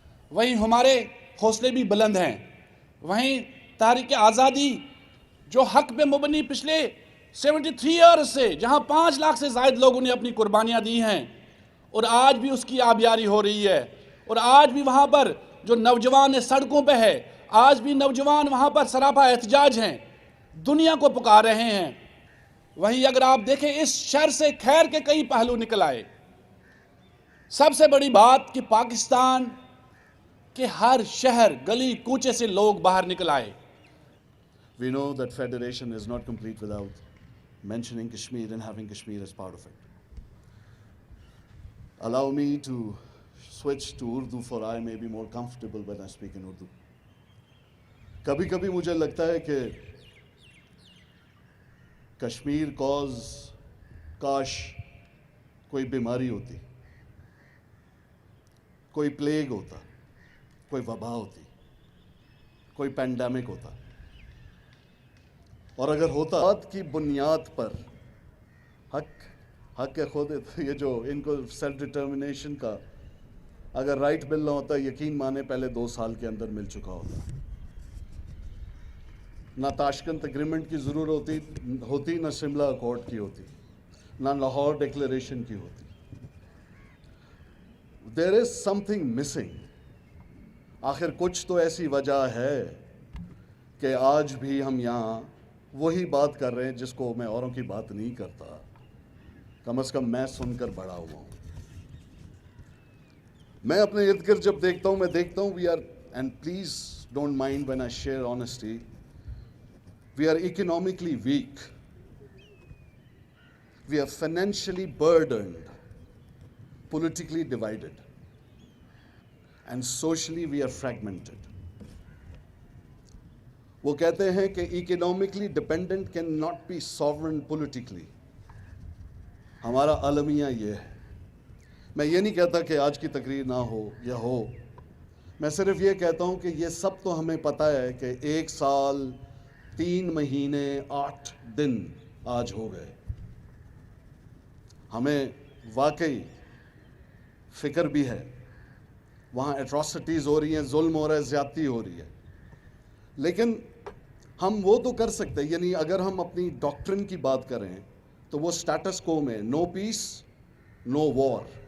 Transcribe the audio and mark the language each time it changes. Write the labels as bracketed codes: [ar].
[ur] وہیں ہمارے حوصلے بھی بلند ہیں, وہیں تحریک آزادی جو حق پہ مبنی پچھلے 73 ایئرز سے, جہاں 5 لاکھ سے زائد لوگوں نے اپنی قربانیاں دی ہیں, اور آج بھی اس کی آبیاری ہو رہی ہے, اور آج بھی وہاں پر جو نوجوان سڑکوں پہ ہے, آج بھی نوجوان وہاں پر سراپا احتجاج ہیں, دنیا کو پکار رہے ہیں. وہیں اگر آپ دیکھیں اس شر سے خیر کے کئی پہلو نکل آئے. سب سے بڑی بات کہ پاکستان کے ہر شہر گلی کوچے سے لوگ باہر نکل آئے. [en] We know that federation is not complete without mentioning Kashmir and having Kashmir as part of it. Allow me to switch to Urdu for I may be more comfortable when I speak in Urdu. [ur] کبھی کبھی مجھے لگتا ہے کہ Kashmir cause کاش کوئی بیماری ہوتی, کوئی پلیگ ہوتا, کوئی وبا ہوتی, کوئی پینڈیمک ہوتا, اور اگر ہوتا بات کی بنیاد پر حق ہے خود, یہ جو ان کو سیلف ڈٹرمنیشن کا اگر رائٹ بل نہ ہوتا, یقین مانے پہلے 2 سال کے اندر مل چکا ہوتا. نہ تاشکنت اگریمنٹ کی ضرورت ہوتی, نہ شملہ اکارڈ کی ہوتی, نہ لاہور ڈکلیریشن کی ہوتی. [en] There is something missing. [ur] آخر کچھ تو ایسی وجہ ہے کہ آج بھی ہم یہاں وہی بات کر رہے ہیں جس کو میں اوروں کی بات نہیں کرتا, کم از کم میں سن کر بڑا ہوا ہوں. میں اپنے ارد گرد جب دیکھتا ہوں [en] we are, and please don't mind when I share honesty, we are economically weak, we are financially burdened, politically divided, and socially we are fragmented. [ur] وہ کہتے ہیں کہ [en] economically dependent can not be sovereign politically. [ur] ہمارا المیہ یہ ہے. میں یہ نہیں کہتا کہ آج کی تقریر نہ ہو یا ہو, میں صرف یہ کہتا ہوں کہ یہ سب تو ہمیں پتہ ہے کہ 1 سال 3 مہینے 8 دن آج ہو گئے. ہمیں واقعی فکر بھی ہے, وہاں ایٹراسٹیز ہو رہی ہیں, ظلم ہو رہا ہے, زیادتی ہو رہی ہے, لیکن ہم وہ تو کر سکتے, یعنی اگر ہم اپنی ڈاکٹرن کی بات کریں تو وہ سٹیٹس کو میں نو پیس نو وار.